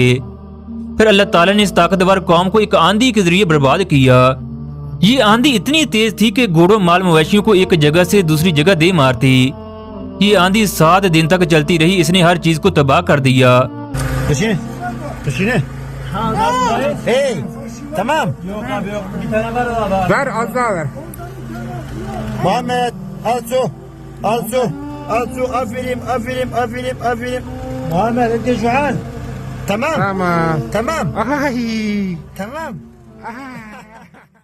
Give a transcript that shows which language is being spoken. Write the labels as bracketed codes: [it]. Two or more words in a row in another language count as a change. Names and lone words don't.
[hi] फिर अल्लाह ताला ने इस ताकतवर कौम को एक आंधी के जरिए बर्बाद किया। ये आंधी इतनी तेज थी कि घोड़ों माल मवेशियों को एक जगह से दूसरी जगह दे मारती। ये आंधी 7 दिन तक चलती रही, इसने हर चीज को तबाह कर दिया। [tr] تمام ver az daha ver Muhammed al su aferin Muhammed [ar] انت جوعان تمام